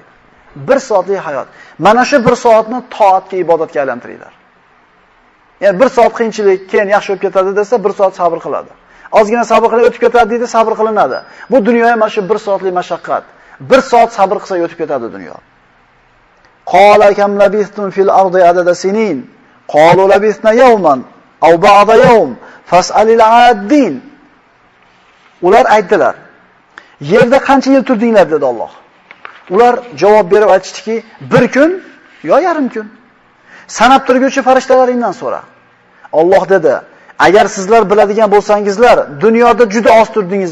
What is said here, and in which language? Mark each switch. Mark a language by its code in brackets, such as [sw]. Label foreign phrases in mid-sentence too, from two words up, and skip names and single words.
[uz] 1 soatlik hayot. Mana shu 1 soatni toatga, ibodatga aylantiringlar. Ya'ni 1 soat qiyinchilik, keyin yaxshi bo'lib ketadi desa, 1 soat sabr qiladi. Ozgina sabr qilib o'tib ketadi deydi, sabr qilinadi. Bu dunyoga mana shu 1 soatlik mashaqqat. 1 soat sabr qilsa o'tib ketadi dunyo. [ar] قال كم لبثتم في الأرض عدد سنين. قالوا لبثنا يوما أو بعض يوم فاسأل العادين. [uz] Ular aytdilar: "Yerda qancha yil turdinglar?" dedi Alloh. Ular javob berib aytishdiki, 1 kun yo yarim kun. Sanab turguvchi farishtalardan so'ra. Alloh dedi: "Agar sizlar biladigan bo'lsangizlar, dunyoda juda oz turdingiz.